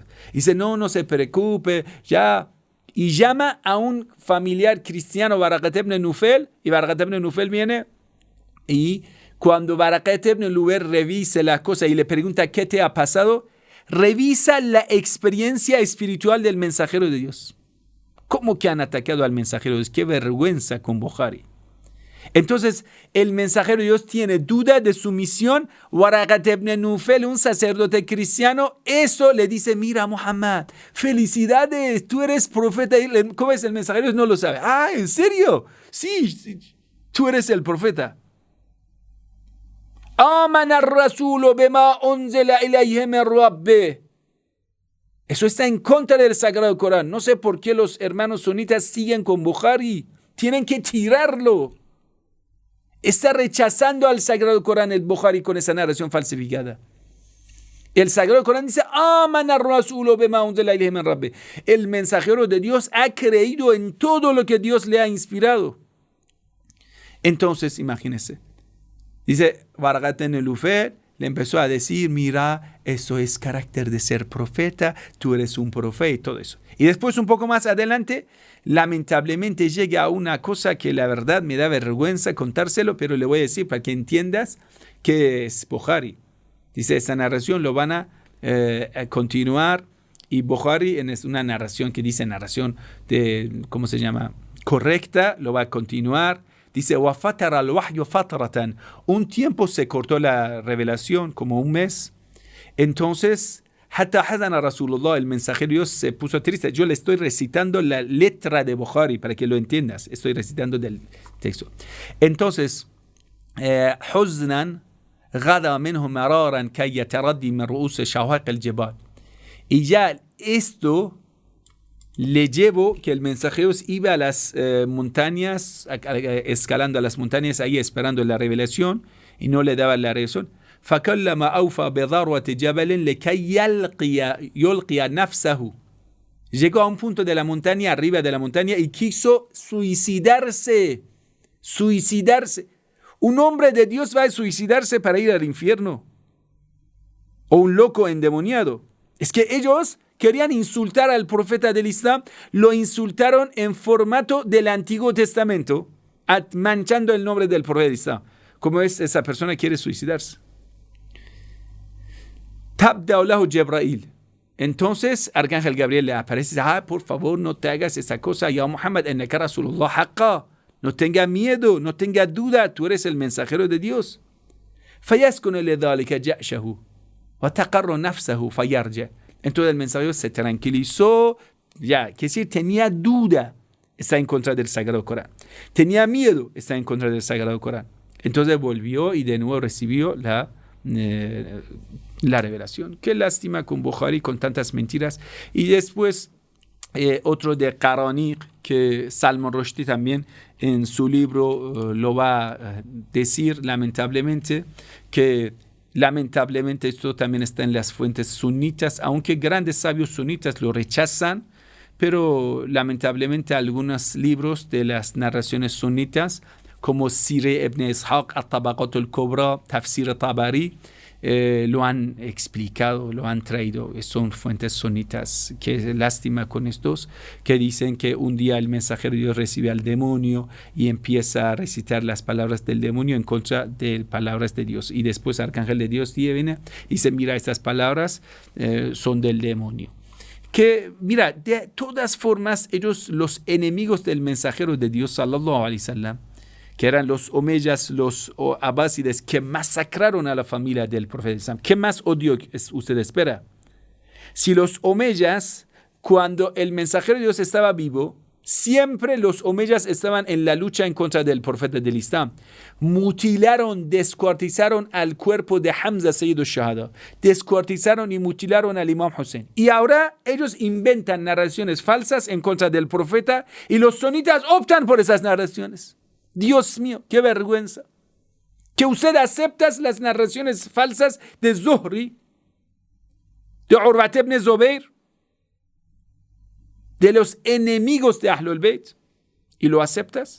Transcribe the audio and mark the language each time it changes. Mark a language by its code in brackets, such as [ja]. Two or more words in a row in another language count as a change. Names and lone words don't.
[es] Dice, no se preocupe, ya. Y llama a un familiar cristiano, Barakat ibn Nufel, y Barakat ibn Nufel viene, y cuando Barakat ibn Nufel revisa las cosas y le pregunta qué te ha pasado, revisa la experiencia espiritual del mensajero de Dios. ¿Cómo que han atacado al mensajero de Dios? ¡Qué vergüenza con Bukhari! Entonces, el mensajero de Dios tiene duda de su misión. Waraqat ibn Nufel, un sacerdote cristiano, eso le dice, mira Muhammad, felicidades, tú eres profeta. ¿Cómo es el mensajero de Dios? No lo sabe. Ah, ¿en serio? Sí, tú eres el profeta. [ar] آمن الرسول بما أنزل إليه من ربه. [es] Eso está en contra del Sagrado Corán. No sé por qué los hermanos sunitas siguen con Bukhari. Tienen que tirarlo. Está rechazando al Sagrado Corán el Bukhari con esa narración falsificada. El Sagrado Corán dice, [ar] آمن الرسول بما أنزل إليه من ربه. [es] El mensajero de Dios ha creído en todo lo que Dios le ha inspirado. Entonces, imagínense. Dice, Barakat ibn Nufel le empezó a decir, mira, eso es carácter de ser profeta, tú eres un profeta y todo eso. Y después un poco más adelante, lamentablemente llega a una cosa que la verdad me da vergüenza contárselo, pero le voy a decir para que entiendas que es Bukhari. Dice, esta narración lo van a continuar y Bukhari es una narración que dice narración de, ¿cómo se llama? Correcta, lo va a continuar. Dice, [ar] وَفَتَرَ الْوَحْيُ فَتْرَةً. [es] Un tiempo se cortó la revelación, como un mes. Entonces, [ar] حَتَّى حَزَنَ رَسُولُ اللَّهِ, [es] el mensajero de Dios se puso triste. Yo le estoy recitando la letra de Bukhari para que lo entiendas. Estoy recitando del texto. Entonces, [ar] حُزْنًا غَدَى مِنْهُ مَرَارًا كَيْ يَتَرَدِّي مِنْ رُؤُوسِ شَوَاقِ الْجِبَالِ. [es] Y ya esto le llevó que el mensajero iba a las montañas, escalando a las montañas, ahí esperando la revelación, y no le daba la revelación. [ar] فَكَلَّمَ أَوْفَى بِضَرْوَةِ جَبَلٍ لِكَيْ يُلْقِيَ نَفْسَهُ. [es] Llegó a un punto de la montaña, arriba de la montaña, y quiso suicidarse. Un hombre de Dios va a suicidarse para ir al infierno. O un loco endemoniado. Es que ellos querían insultar al profeta del Islam, lo insultaron en formato del Antiguo Testamento, manchando el nombre del profeta del Islam. ¿Cómo es? Esa persona quiere suicidarse. [ar] تبدى له جبريل. [es] Entonces, Arcángel Gabriel le aparece y dice, por favor, no te hagas esa cosa. [ar] يا محمد إنك رسول الله حقا. [es] No tenga miedo, no tenga duda, tú eres el mensajero de Dios. [ar] فيسكن لذلك جأشه وتقر نفسه فيرجع. [es] Entonces el mensajero se tranquilizó, ya, que decir, tenía duda, está en contra del Sagrado Corán. Tenía miedo, está en contra del Sagrado Corán. Entonces volvió y de nuevo recibió la revelación. Qué lástima con Bukhari, con tantas mentiras. Y después otro de Qaraniq, que Salman Rushdie también en su libro lo va a decir, lamentablemente, que esto también está en las fuentes sunitas, aunque grandes sabios sunitas lo rechazan, pero lamentablemente algunos libros de las narraciones sunitas, como Sire ibn Ishaq, At-Tabaqat al-Kubra, Tafsir Tabari, lo han explicado, lo han traído. Son fuentes sunitas. Qué lástima con estos que dicen que un día el mensajero de Dios recibe al demonio y empieza a recitar las palabras del demonio en contra de palabras de Dios, y después el arcángel de Dios viene y dice: mira, estas palabras son del demonio. Que mira, de todas formas, ellos, los enemigos del mensajero de Dios [ar] صلى الله عليه وسلم, [es] que eran los omeyas, los abásides, que masacraron a la familia del profeta Islam. ¿Qué más odio usted espera? Si los omeyas, cuando el mensajero de Dios estaba vivo, siempre los omeyas estaban en la lucha en contra del profeta del Islam. Mutilaron, descuartizaron al cuerpo de Hamza Sayyid al-Shahada. Descuartizaron y mutilaron al Imam Hussein. Y ahora ellos inventan narraciones falsas en contra del profeta, y los sunitas optan por esas narraciones. Dios mío, qué vergüenza. Que usted acepta las narraciones falsas de Zuhri, de Urwat ibn Zubayr, de los enemigos de Ahlul Bayt, y lo aceptas.